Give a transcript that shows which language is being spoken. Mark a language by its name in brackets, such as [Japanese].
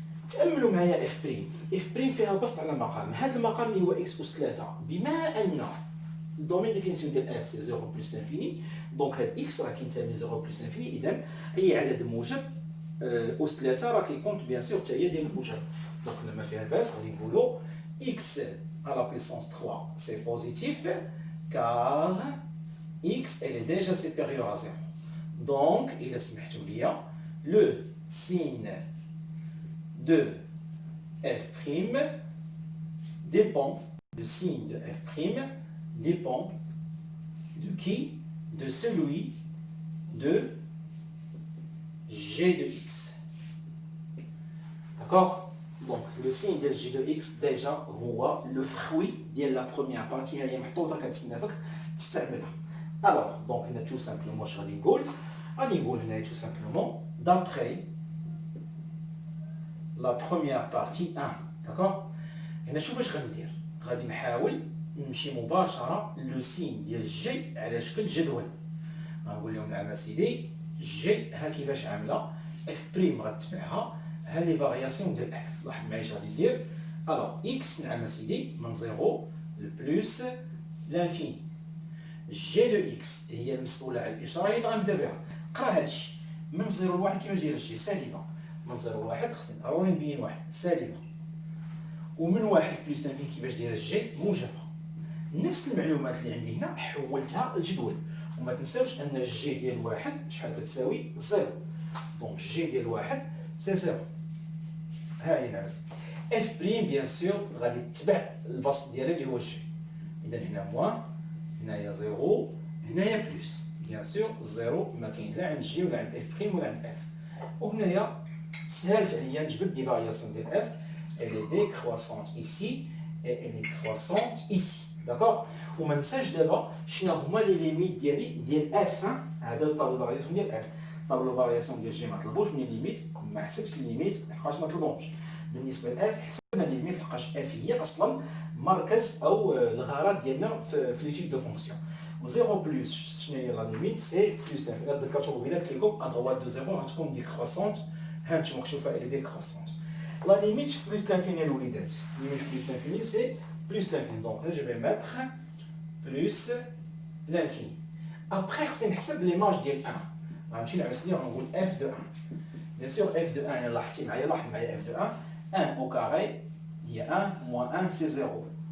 [Arabic] تأملوا معايا اف بريم. اف بريم فيها بسط على مقام، هذا المقام اللي هو اكس اس 3 بما ان الدومين ديفينيسيون ديال اف سي 0 بلس لانفيني، دونك هاد اكس راه كينتمي 0 بلس لانفيني، اذا اي عدد موجب اس 3 راه كيكونت بيان سور حتى هي ديال الموجب. دونك لما فيها باس غادي نقولوا اكس على بليسونس 3 سي بوزيتيف [French] car x elle est déjà supérieure à 0. Donc, il est سمحتوا le signe de f' dépend, le signe de f' dépend de qui? De celui de g de x. D'accord? Donc, le signe de g de x, déjà, هو le fruit de la première partie [Arabic] هي محطوطة كتسنى فيك تستعملها. [French] Alors, donc, on a tout simplement [Arabic] واش غادي نقول؟ غادي نقول هنا [French] tout simplement d'après la première partie 1. [Arabic] D'accord? هنا شوف اش غندير. غادي نحاول نمشي مباشرة لو سين ديال جي على شكل جدول. غنقول لهم نعم اسيدي جي ها كيفاش عاملة، اف بريم غتبعها، ها لي فارياسيون ديال اف. لاحظ معايا اش غادي ندير. الوغ اكس نعم اسيدي من 0 لبلوس لانفيني. جي دو اكس هي المسؤولة على الإشارة اللي غنبدا بها. قرا هادشي من 0 ل 1 كيفاش داير الجي سالبة، من 0 ل 1 خصني ضروري نبين 1 سالبة، ومن 1 بلوس لانفيني كيفاش داير الجي موجبة. نفس المعلومات اللي عندي هنا حولتها لجدول، وما تنساوش ان الجي ديال 1 شحال كتساوي 0. دونك جي ديال 1 سي 0. ها هي نعم اف بريم بيان سور غادي تتبع البسط ديالها اللي هو الجي. اذا هنا موان، هنايا 0، هنايا بلوس. بيان سور 0 ما كاين لا عند جي ولا عند اف بريم ولا عند اف. وهنايا سهلت عليا نجبد لي فارياسيون ديال اف. [French] elle est décroissante ici et elle est croissante ici. [Arabic] داكوغ؟ وما ننساش دابا شنو هما لي ليميت ديال اف. هذا الطابلو فارياسيون ديال اف. طابلو فارياسيون ديال جي ما طلبوش من ليميت، ما حسبتش الليميت لحقاش ما طلبوش. بالنسبه لاف حسبنا الليميت لحقاش اف هي اصلا مركز او الغرض ديالنا في ليتيود دو فونكسيون. و 0 بلس شنو هي لا ليميت؟ سي بلس لانفيني. تذكرتوا بلا قلت لكم ادروات دو 0 غتكون ديكروسونت. ها انتم مكشوفه الي ديكروسونت. [French] La limite plus l'infini الوليدات. Limite plus l'infini c'est plus l'infini. Donc là je vais mettre plus l'infini. [Arabic] Après خصني نحسب ليماج ديال 1. غنمشي نعمل سيدي غنقول f de 1. [French] Bien sûr f de 1 [Arabic] الا لاحظتي معايا، لاحظ معايا [French] f de 1. 1 au carré هي 1 moins 1 c'est 0.